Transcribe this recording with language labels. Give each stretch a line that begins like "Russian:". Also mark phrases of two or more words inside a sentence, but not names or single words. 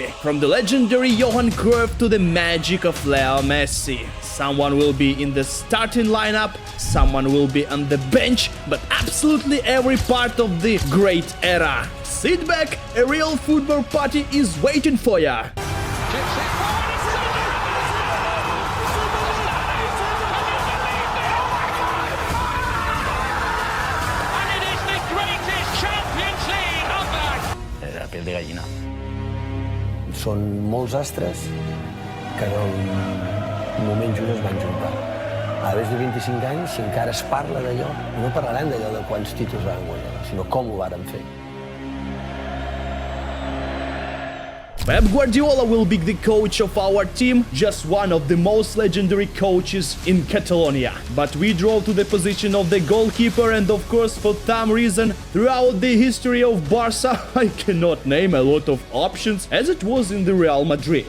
English: From the legendary Johan Cruyff to the magic of Leo Messi. Someone will be in the starting lineup, someone will be on the bench, but absolutely every part of the great era. Sit back, a real football party is waiting for ya.
Spanish: Piel de gallina.
Catalan: Són molts astres que en un moment just es van juntar. A més de 25 anys, si encara es parla d'allò, no parlarem d'allò de quants títols van guanyar, sinó com ho varen fer.
English: Pep Guardiola will be the coach of our team, just one of the most legendary coaches in Catalonia. But we draw to the position of the goalkeeper, and of course for some reason throughout the history of Barca I cannot name a lot of options as it was in the Real Madrid.